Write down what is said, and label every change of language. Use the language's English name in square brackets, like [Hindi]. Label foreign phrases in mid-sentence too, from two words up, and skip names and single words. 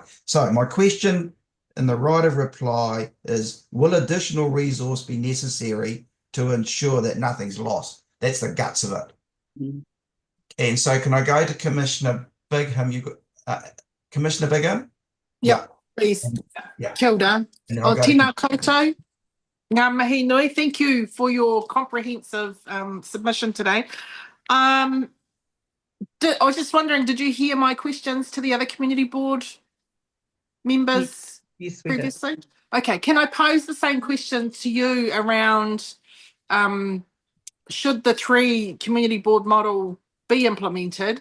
[English] So my question in the right of reply is, will additional resource be necessary to ensure that nothing's lost? That's the guts of it. Mm. And so can I go to Commissioner Bigham? You got Commissioner Bigham? Yep, please. Yeah. [Māori] Kia ora. O tēnā koutou. Ngā mihi nui. [English] Thank you for your comprehensive submission today. I was just wondering, did you hear my questions to the other community board members previously? Did. Okay, can I pose the same question to you around should the 3 community board model be implemented?